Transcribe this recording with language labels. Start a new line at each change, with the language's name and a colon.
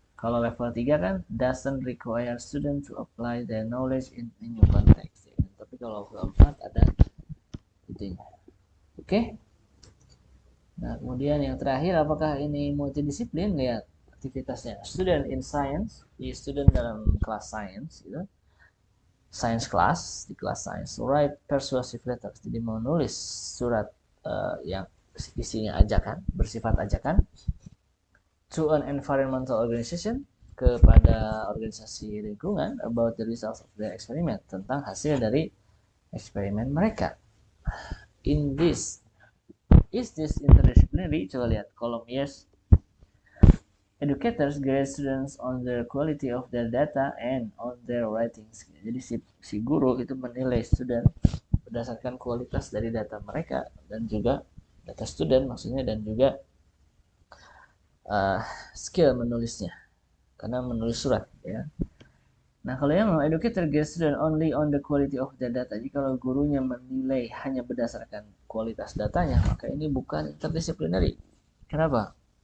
Indonesian: Kalau level 3 kan
English: doesn't require student to apply the knowledge in a new context.
Indonesian: Ya kan? Tapi kalau level 4 ada itunya. Oke. Nah, kemudian yang terakhir, apakah ini multidisiplin? Lihat aktivitasnya.
English: Student in science,
Indonesian: di student dalam kelas science gitu.
English: Science class,
Indonesian: di kelas science.
English: Write persuasive letters,
Indonesian: jadi menulis surat yang isinya ajakan, bersifat ajakan.
English: To an environmental organization,
Indonesian: kepada organisasi lingkungan,
English: about the results of their experiment,
Indonesian: tentang hasil dari eksperimen mereka.
English: In this, is this interdisciplinary?
Indonesian: Coba lihat kolom
English: yes. Educators grade students on the quality of their data and on their writing skill.
Indonesian: Jadi si guru itu menilai student berdasarkan kualitas dari data mereka dan juga data student maksudnya, dan juga skill menulisnya, karena menulis surat, ya. Nah, kalau yang
English: educator grade student only on the quality of the data,
Indonesian: jadi kalau gurunya menilai hanya berdasarkan kualitas datanya, maka ini bukan interdisciplinary. Kenapa?